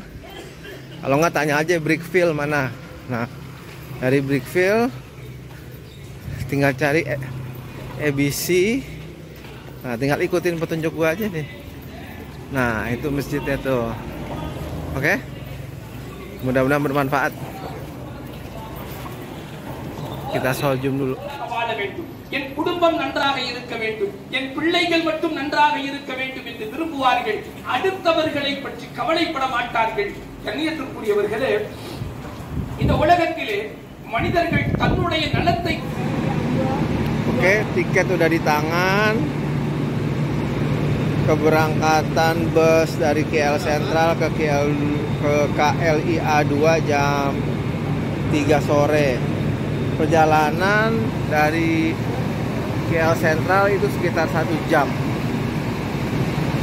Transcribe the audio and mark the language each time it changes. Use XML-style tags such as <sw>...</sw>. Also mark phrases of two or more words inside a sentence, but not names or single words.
<id>Kalau nggak tanya aja Brickfield mana. Nah, dari Brickfield tinggal cari ABC. Nah, tinggal ikutin petunjuk gua aja nih. Nah, itu masjidnya tuh. Oke? Mudah-mudahan bermanfaat. Kita soljum dulu.</id> <ta>என் குடும்பம் நன்றாக இருக்க வேண்டும், என் பிள்ளைகள் மட்டும் நன்றாக இருக்க வேண்டும் என்று விரும்புவார்கள். அடுத்தவர்களை பற்றி கவலைப்பட மாட்டார்கள். கண்ணியத்திற்குரியவர்களே, இந்த உலகத்திலே மனிதர்கள் தன்னுடைய நலத்தை.</ta> <id>Oke, tiket udah di tangan. Keberangkatan bus dari KL Sentral ke KLIA 2 jam 3 sore. Perjalanan dari KL Sentral itu sekitar 1 jam.</id>